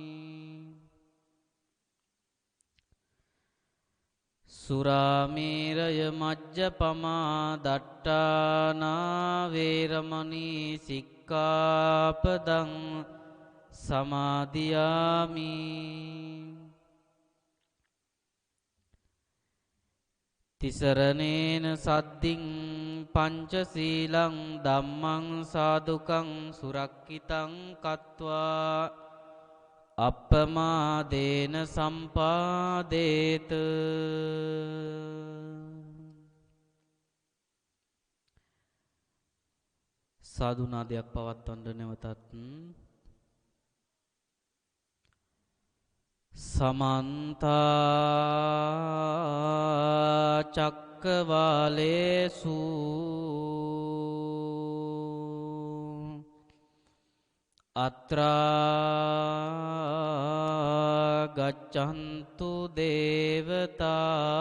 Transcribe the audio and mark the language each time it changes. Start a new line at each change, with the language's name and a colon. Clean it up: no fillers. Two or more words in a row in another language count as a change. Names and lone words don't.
Pali: සුරාමේරය මජ්ජපමා දට්ඨානා වේරමණී සික්ඛාපදං සමාදියාමි තිසරණේන සද්දින් පංචශීලං ධම්මං සාදුකං සුරක්ඛිතං කତ୍වා අප්පමාදේන සම්පාදේත
Sinhala: සාදුනාදයක් පවත්වන්න නැවතත්
Pali: සමන්ත චක්කවාලේසු අත්‍රා ගච්ඡන්තු දේවතා